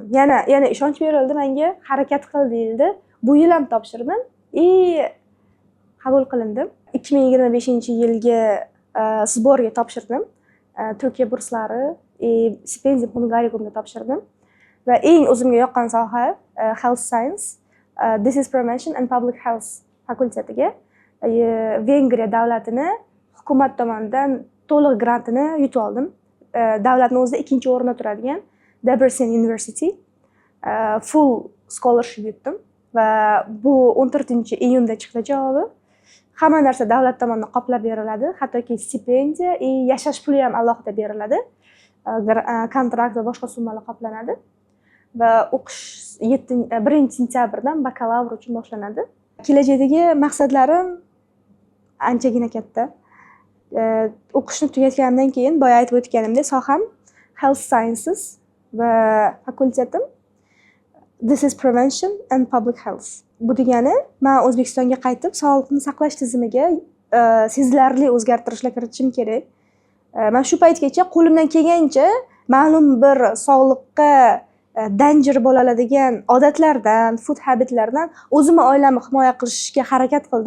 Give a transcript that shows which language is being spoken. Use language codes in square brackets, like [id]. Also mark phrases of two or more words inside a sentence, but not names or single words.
[uz] Yana ishonch berildi menga, harakat qil deyildi. Bu yil ham topshirdim. Qabul qilindim. 2025-yilgi sborga topshirdim. Turkiya burslari, stipendiya Hungariyumga topshirdim. Va eng o'zimga yoqqan soha [en] health science. [uz] Disease Prevention and Public Health fakultetiga Vengriya davlatini hukumat tomonidan to'liq grantini yutib oldim. Davlatning o'zida ikkinchi o'rinda turadigan Debrecen University [en] full scholarship [uz] yutdim va bu 14-iyunda chiqdi javobi. Hamma narsa davlat tomonidan qoplab beriladi, hattoki stipendiya, yashash puli ham alohida beriladi. Kontrakt va boshqa summalar qoplanadi va o'qish 1-sentyabrdan bakalavr uchun boshlanadi. Kelajakdagi maqsadlarim anchagina katta. O'qishni tugatganimdan keyin boya aytib o'tganimdek, soham [en] Health Sciences [uz] va fakultetim Disease Prevention and Public Health. Bu degani, men O'zbekistonga qaytib, sog'liqni saqlash tizimiga sezilarli o'zgartirishlar kiritishim kerak. Men shu paytgacha qo'limdan kelgancha ma'lum bir sog'liqqa danger bo'la oladigan odatlardan, [en] food habitlardan [uz] o'zimni oilamni himoya qilishga harakat qildim.